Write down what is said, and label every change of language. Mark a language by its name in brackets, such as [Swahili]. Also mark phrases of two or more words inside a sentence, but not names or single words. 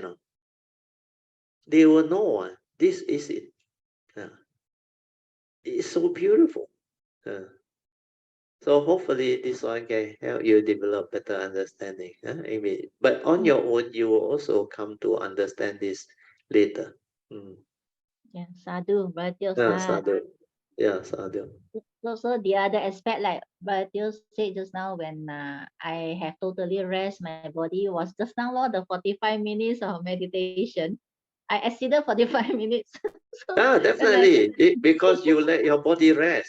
[English] They will know this is it. It's so beautiful. So hopefully this one can help you develop better understanding. Amy. But on your own, you will also come to understand this later. Yeah, sadhu, Bratio Yeah, sadhu. sadhu. Yeah, sadhu. So the other aspect, like Bratio said just now, when I have totally rest my body, was just now Lord, the 45 minutes of meditation. I exceeded 45 minutes. So when I Definitely. Because you let your body rest.